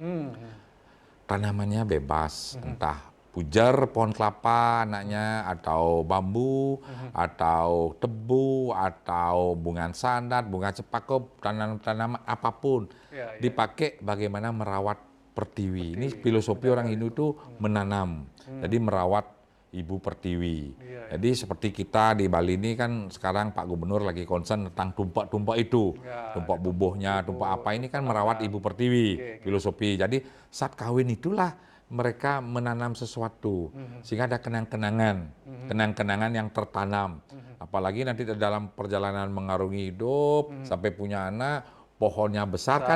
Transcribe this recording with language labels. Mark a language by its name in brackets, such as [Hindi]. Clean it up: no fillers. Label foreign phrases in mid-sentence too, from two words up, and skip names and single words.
[Indonesian] Tanamannya bebas, entah pujer pohon kelapa anaknya, atau bambu, atau tebu, atau bunga sandat, bunga cempaka, tanaman apapun. Dipakai bagaimana merawat pertiwi. Ini filosofi orang Hindu itu menanam, jadi merawat ibu pertiwi. Jadi seperti kita di Bali ini kan sekarang Pak Gubernur lagi concern tentang tumpak-tumpak itu. Tumpak bubuhnya, tumpak apa ini kan merawat ibu pertiwi, filosofi. Jadi saat kawin itulah mereka menanam sesuatu sehingga ada kenang-kenangan yang tertanam. Apalagi nanti dalam perjalanan mengarungi hidup sampai punya anak, pohonnya besar kan.